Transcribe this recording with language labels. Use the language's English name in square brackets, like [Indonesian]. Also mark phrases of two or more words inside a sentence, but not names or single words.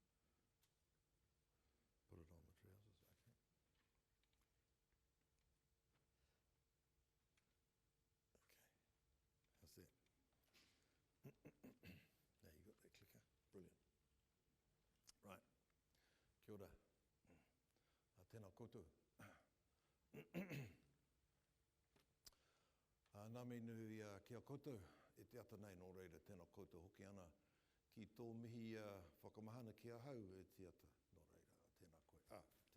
[English] Put it on the trousers, okay. Okay, how's that? Now you got that clicker, brilliant. Right, [Māori] kia ora. Tēnā koutou. Nā minu kia koutou, e te ata nei nō reira tēnā koutou hoki ana ki tō mihi whakamahana ki ahau e te ata nō reira tēnā koe.